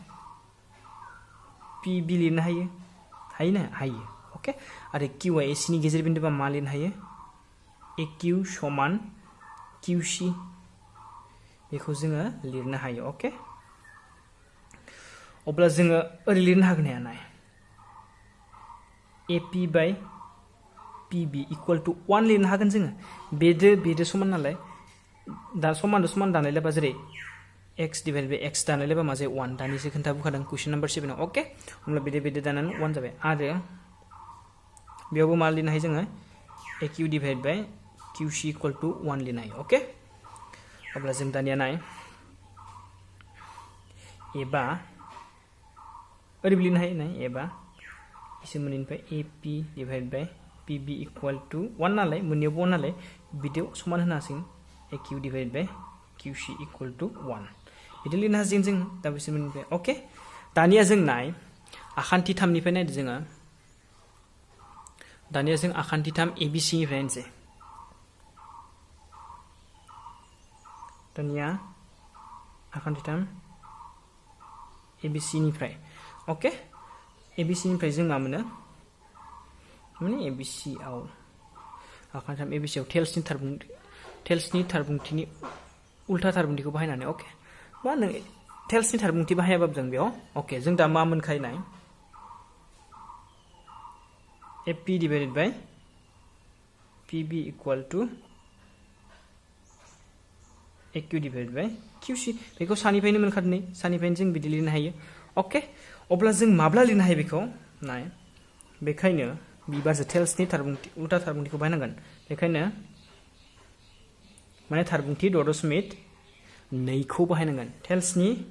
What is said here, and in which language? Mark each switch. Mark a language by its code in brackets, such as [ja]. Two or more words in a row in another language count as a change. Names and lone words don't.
[brx] PB लिरनो हायो ना हायो ओके आरो Q आ AC नि गेजेर बिन्दोबा मा लिरनो हायो AQ समान QC बेखौ जोङो लिरनो हायो ओके अब्ला जोङो ओरै लिरनो हागोन ना हाया [en] AP by PB equal to [brx] 1 लिरनो हागोन जोङो बेदो समान नालाय दा समान दानायलायबा जेरै [en] x divided by x [brx] दानायलायबा मा जायो 1 दानिसो खोन्थाबोखादों [en] question number [brx] 7 आव ओके होमब्ला बेदो दानानै 1 जाबाय आरो बेयावबो मा लिरनो हायो जोङो [en] AQ divided by QC equal to [brx] 1 लिरनो हायो ओके अब्ला जों दानिया नाय एबा ओरैबो लिरनो हायो नाय एबा इसे मोननैनिफ्राय [en] AP divided by PB equal to [brx] 1 नालाय मोननैयावबो 1 नालाय बिदियाव समान होनो हासिगोन [en] AQ divided by QC equal to [brx] 1 बिदि लिरनो हासिगोन जों दा बिसोर मोननैनिफ्राय ओके दानिया जों नाय आखान्थि 3 निफ्राय नायदो जोङो दानिया जों आखान्थि 3 ABC निफ्राय नायनोसै दानिया आखान्थि 3 ABC निफ्राय ओके ABC निफ्राय जों मा मोनो माने ABC आव आखान्थि 3 ABC आव टेल्सनि थारबुंथिनि उल्था थारबुंथिखौ बाहायनानै ओके मा नों टेल्सनि थारबुंथि बाहायाबाबो जों बेयाव ओके जों दा मा मोनखायनाय [en] AP divided by PB equal to AQ divided by QC [brx] बेखौ सानिफ्रायनो मोनखादों सानिफ्रायनो जों बिदि लिरनो हायो ओके अब्ला जों माब्ला लिरनो हायो बेखौ नाय बेखायनो बिबारजों टेल्सनि थारबुंथि उल्था थारबुंथिखौ बाहायनांगोन बेखायनो माने थारबुंथि दशमिक 2 खौ बाहायनांगोन टेल्सनि